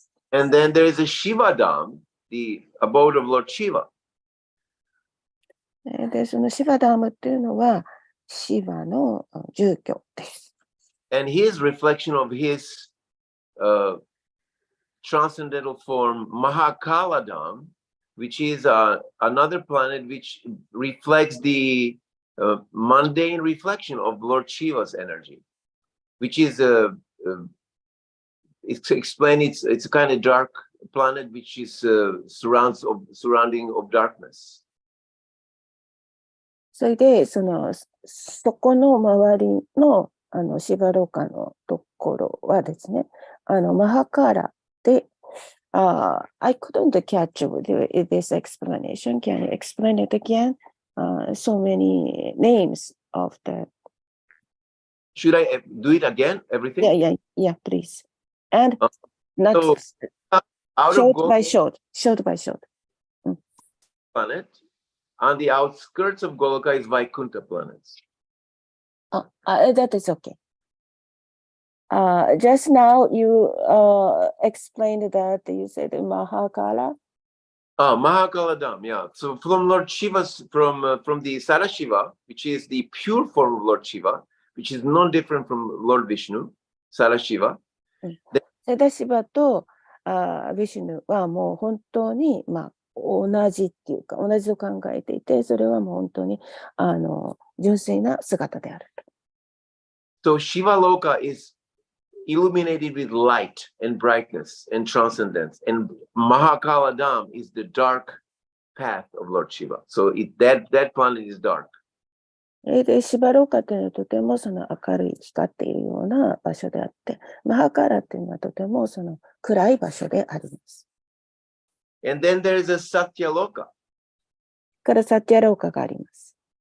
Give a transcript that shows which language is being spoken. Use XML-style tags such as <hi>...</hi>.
<en>And then there is a Shiva Dham, the abode of Lord Shiva.</en> <ja>で、そのシバダームっていうのは、シバの住居です。</ja> <en>And his reflection of his transcendental form, Mahakala Dham, which is another planet which reflects the mundane reflection of Lord Shiva's energy, which is it's explained. It's a kind of dark planet which is surrounding of darkness.</en> <ja>それで、そこの周りの、芝廊下のところはですね、マハカーラで、</ja> <en>I couldn't catch this explanation. Can you explain it again? So many names of the. Should I do it again? Everything? Yeah, please. And not so, out short of by short. Planet. On the outskirts of Goloka is Vaikuntha planets. That is okay. Just now you explained that you said Mahakala. Mahakala Dham, yeah. So from Lord Shiva's, from the Sadashiva, which is the pure form of Lord Shiva, which is not different from Lord Vishnu, Sadashiva.</en> <ja>サダシバとヴィシュヌはもう本当に、同じっていうか、同じと考えていて、それはもう本当に純粋な姿である。</ja> <en>So Shiva Loka is illuminated with light and brightness and transcendence, and Mahakala Dham is the dark path of Lord Shiva. So that planet is dark.</en> <ja>で、シバローカというのはとてもその明るい光っているような場所であって、マハカーラというのはとてもその暗い場所であります。</ja> <en>And then there is a Satya Loka.</en> <ja>からサティアローカがあります。</ja>